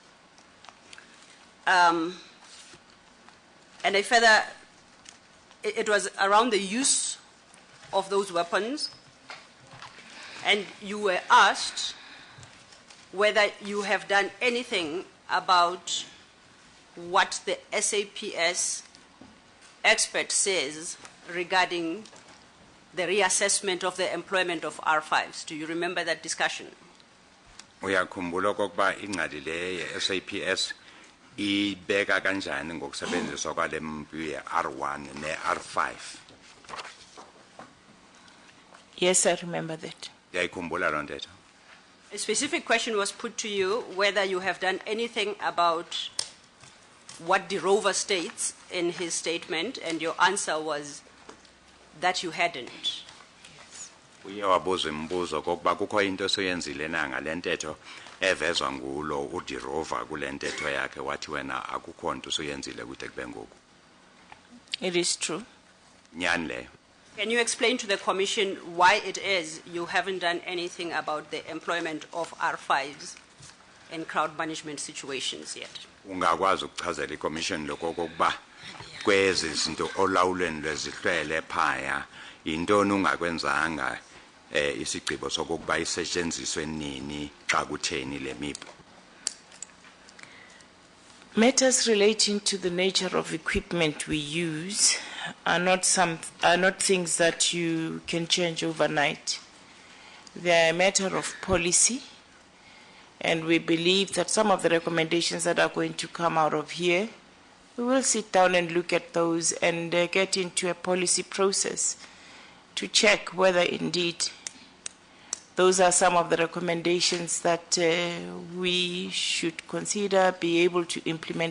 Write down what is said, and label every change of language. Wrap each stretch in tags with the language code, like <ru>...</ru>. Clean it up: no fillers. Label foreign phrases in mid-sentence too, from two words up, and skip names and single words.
<en>And I further, it was around the use of those weapons, and you were asked whether you have done anything about what the SAPS expert says regarding the reassessment of the employment of R5s. Do you remember that discussion?</en> <xh>Uyakhumbula okokuba ingqali le ye-SAPS ibeka kanjani ngokusebenziswa kwale mpu ye-R1 ne-R5?</xh> <en>Yes, I remember that.</en> <xh>Uyayikhumbula loo ntetho?</xh> <en>A specific question was put to you whether you have done anything about what De Rover states in his statement, and your answer was that you hadn't.</en> <xh>Uye wabuza imibuzo kokuba kukho into soyenzile na ngale ntetho evezwa ngulo uDe Rover kule ntetho yakhe wathi wena akukho nto soyenzile kude kube ngoku.</xh> <en>It is true.</en> <xh>Nyani leyo.</xh> <en>Can you explain to the Commission why it is you haven't done anything about the employment of R5s in crowd management situations yet?</en> <xh>Ungakwazi ukuchazela iCommission lokokuba kwezi zinto olawulweni lwezihlwele phaya intoni ungakwenzanga isigqibo sokuba isetshenziswe nini xa kutheni le mipu?</xh> <en>Matters relating to the nature of equipment we use are not things that you can change overnight. They are a matter of policy, and we believe that some of the recommendations that are going to come out of here, we will sit down and look at those and get into a policy process to check whether indeed those are some of the recommendations that we should consider, be able to implement.</en>